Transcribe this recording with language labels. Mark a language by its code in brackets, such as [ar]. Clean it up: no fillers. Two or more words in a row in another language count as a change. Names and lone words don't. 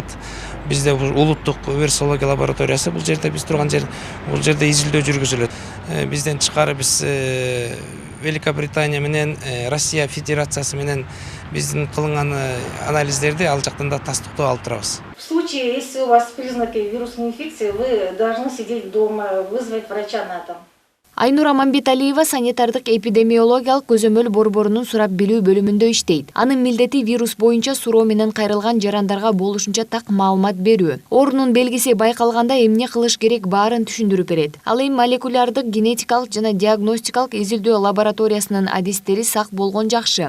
[ky] Бизде улуттук вирусология лабораториясы бул жерде биз турган жер, бул жерде изилдөө жүргүзүлөт. Бизден тышкары биз Великобритания менен Россия Федерациясы менен биздин кылынган анализдерди ал жактан да тастыктоо алып турабыз. [ru] В случае, если у вас признаки вирусной инфекции, вы должны сидеть дома, вызвать врача на дом. [ky] Айнура Мамбеталиева санитардык эпидемиологиялык көзөмөл борборунун сурап билүү бөлүмүндө иштейт. Анын милдети вирус боюнча суроо менен кайрылган жарандарга болушунча так маалымат берүү. Оорунун белгиси байкалганда эмне кылыш керек баарын түшүндүрүп берет. Ал эми молекулярдык, генетикалык жана диагностикалык изилдөө лабораториясынын адистери сак болгон жакшы.